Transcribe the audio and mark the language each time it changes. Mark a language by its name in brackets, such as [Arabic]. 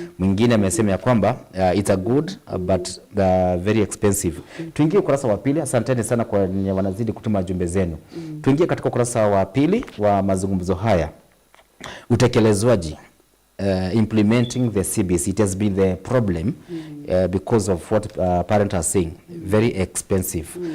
[Swahili] Mwingine amesema ya kwamba [English] it's a good but very expensive. [Swahili] Tuingie ukurasa wa pili. Asanteni sana kwa wanazidi kutuma jumbe zenu. Tuingie katika ukurasa wa pili wa mazungumzo haya. Utekelezwaji, [English] implementing the CBC. It has been the problem because of what parents are saying, very expensive.